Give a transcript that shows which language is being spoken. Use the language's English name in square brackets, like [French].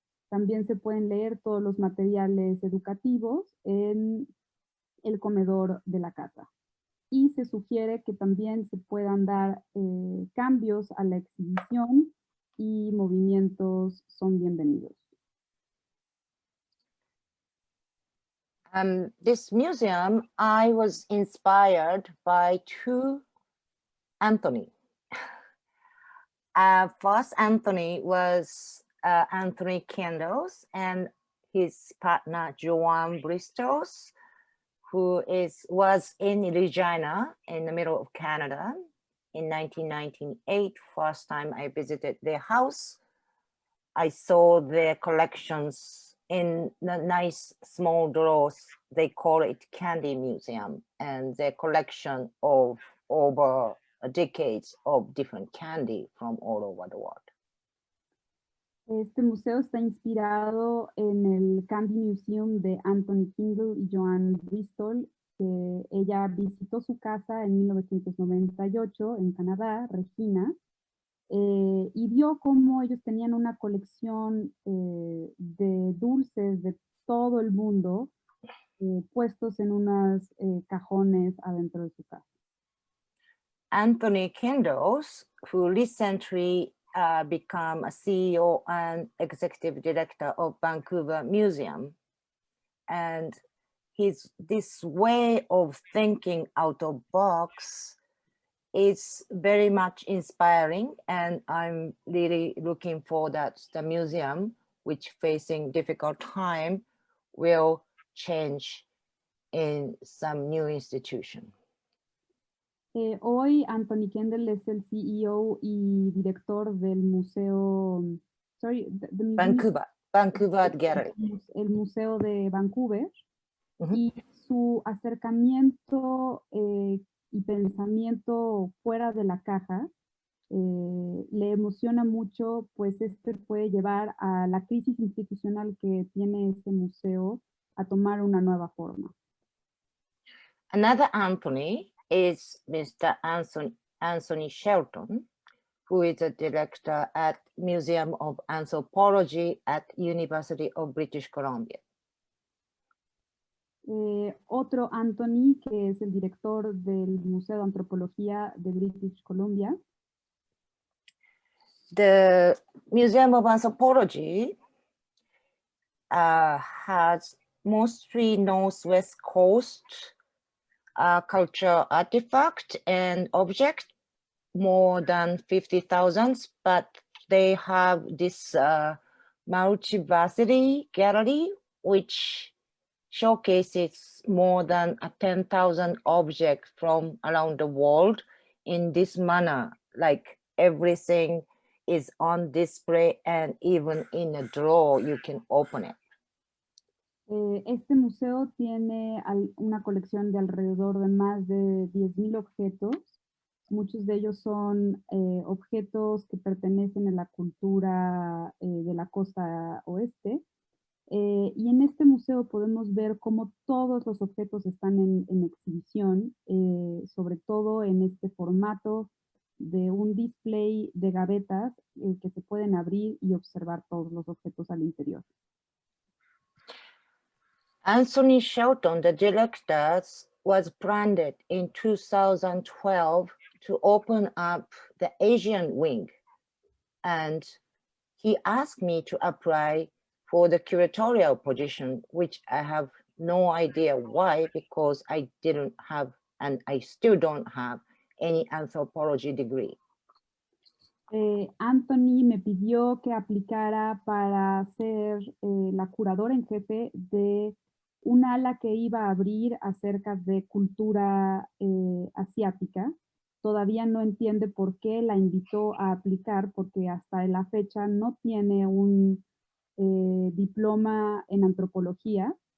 [Spanish] También se pueden leer todos los materiales educativos en el comedor de la casa. Y se sugiere que también se puedan dar cambios a la exhibición y movimientos son bienvenidos. [English] This museum, I was inspired by 2 Anthony. First Anthony was Anthony Kendalls and his partner Joan Bristows, who was in Regina in the middle of Canada in 1998. First time I visited their house, I saw their collections in the nice small drawers. They call it Candy Museum, and their collection of over decades of different candy from all over the world. [Spanish] Este museo está inspirado en el Candy Museum de Anthony Kendall y Joan Bristol, que ella visitó su casa en 1998 en Canadá, Regina, y vio cómo ellos tenían una colección de dulces de todo el mundo puestos en unos cajones adentro de su casa. [English] Anthony Kendalls, who recently become a CEO and executive director of Vancouver Museum. And this way of thinking out of box is very much inspiring. And I'm really looking for that the museum, which facing difficult time, will change in some new institution. [Spanish] Hoy Anthony Kendall es el CEO y director del museo, [English] Vancouver Gallery. [Spanish] El museo de Vancouver. Y su acercamiento y pensamiento fuera de la caja le emociona mucho, pues puede llevar a la crisis institucional que tiene este museo a tomar una nueva forma. [English] Another Anthony is Mr. Anthony Shelton, who is a director at Museum of Anthropology at University of British Columbia. [Spanish] Otro Anthony, que es el director del Museo de Antropología de British Columbia. [English] The Museum of Anthropology has mostly Northwest Coast cultural artifact and object, more than 50,000, but they have this multiversity gallery, which showcases more than 10,000 objects from around the world in this manner, like everything is on display and even in a drawer you can open it. [Spanish] Este museo tiene una colección de alrededor de más de 10,000 objetos. Muchos de ellos son objetos que pertenecen a la cultura de la costa oeste. Y en este museo podemos ver cómo todos los objetos están en exhibición, sobre todo en este formato de un display de gavetas que se pueden abrir y observar todos los objetos al interior. [English] Anthony Shelton, the director, was branded in 2012 to open up the Asian wing. And he asked me to apply for the curatorial position, which I have no idea why, because I didn't have, and I still don't have, any anthropology degree. [Spanish] Anthony me pidió que aplicara para ser la curadora en jefe de un ala que iba a abrir acerca de cultura asiática. Todavía no entiende por qué la invitó a aplicar, porque hasta la fecha no tiene un diploma en antropología.